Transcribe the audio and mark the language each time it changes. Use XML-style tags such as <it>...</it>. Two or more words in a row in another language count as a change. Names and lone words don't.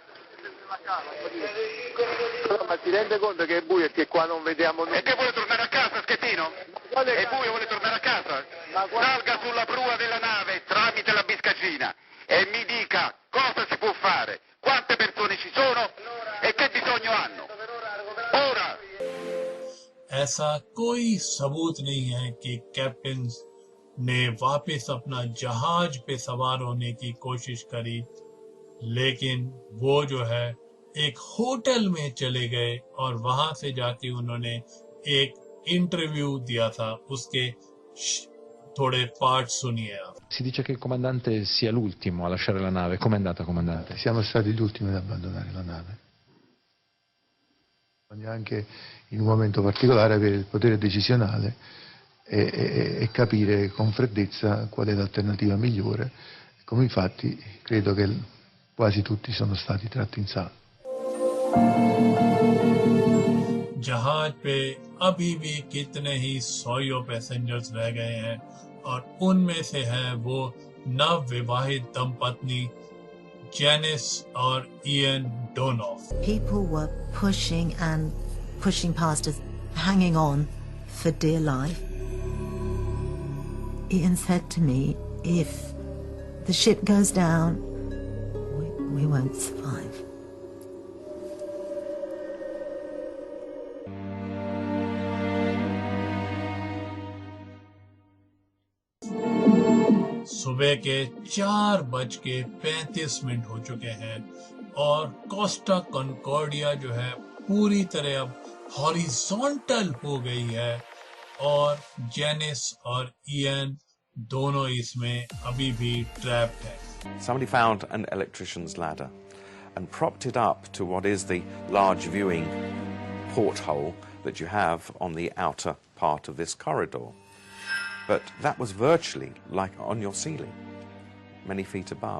<it>No, ma ti rende conto che è buio e che qua non vediamo nulla? E che vuole tornare a casa, Schettino? È buio, vuole tornare a casa? Salga sulla prua della nave tramite la biscaggina e mi dica cosa si può fare, quante persone ci sono e che bisogno hanno. Ora!</it> <hi>ऐसा कोई सबूत नहीं है कि कैप्टन ने वापस अपना जहाज पे सवार होने की कोशिश करी, लेकिन वो जो है एक होटल में चले गए और वहां से जाके उन्होंने एक इंटरव्यू दिया था, उसके थोड़े पार्ट सुनिए आप.</hi> <it>Si dice che il comandante sia l'ultimo a lasciare la nave. Com'è andata, comandante? Siamo stati gli ultimi ad abbandonare la nave. Bisogna anche in un momento particolare avere il potere decisionale e capire con freddezza qual è l'alternativa migliore. Come infatti credo che quasi tutti sono stati tratti in salvo.</it> <hi>जहाज पे अभी भी कितने ही सौ पैसेंजर्स रह गए हैं और उनमें से है वो नवविवाहित दंपत्नी जेनिस और इयन डोनोफ.</hi> <en>People were pushing past us, hanging on for dear life. Ian said to me, if the ship goes down, we won't survive.</en> <hi>सुबह के 4:35 हो चुके हैं और कोस्टा कॉन्कॉर्डिया जो है पूरी तरह अब हॉरिजॉन्टल हो गई है और जेनिस और इयन दोनों इसमें अभी भी ट्रैप्ड हैं.</hi> <en>Somebody found an electrician's ladder and propped it up to what is the large viewing porthole that you have on the outer part of this corridor. But that was virtually like on your ceiling, many feet above.</en>